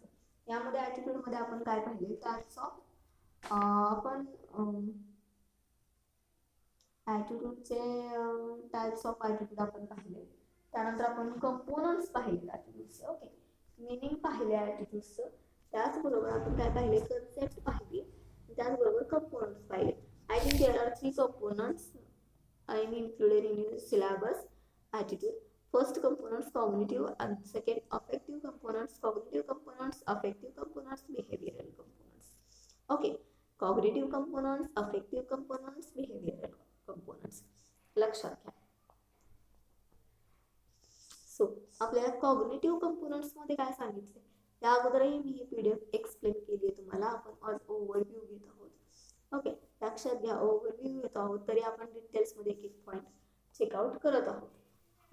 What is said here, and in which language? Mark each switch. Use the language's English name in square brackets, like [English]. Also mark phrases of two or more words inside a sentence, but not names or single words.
[Marathi] यामध्ये ॲटिट्यूडमध्ये आपण काय पाहिले, [English] types of [Marathi] आपण ॲटिट्यूडचे [English] types of attitude [Marathi] आपण पाहिले. त्यानंतर आपण कंपोनंट्स पाहिले ॲटिट्यूडचे. ओके, मिनिंग पाहिले ॲटिट्यूडचं. त्याचबरोबर आपण काय पाहिले, कन्सेप्ट पाहिली, त्याचबरोबर कंपोनंट्स पाहिले. [English] I think there are 3 components I am included in your syllabus attitude. First components cognitive and second affective components, cognitive components, affective components, behavioral components. Okay, cognitive components, affective components, behavioral components. [Marathi] लक्षात घ्या. सो आपल्याला [English] cognitive components [Marathi] मध्ये काय सांगितले त्या अगोदरही मी ही PDF एक्सप्लेन केली आहे तुम्हाला. आपण आज ओव्हरव्ह्यू घेत आहोत. ओके, लक्षात घ्या ओव्हरव्ह्यू येतो आहोत तरी आपण डिटेल्समध्ये एक एक पॉईंट चेकआउट करत आहोत.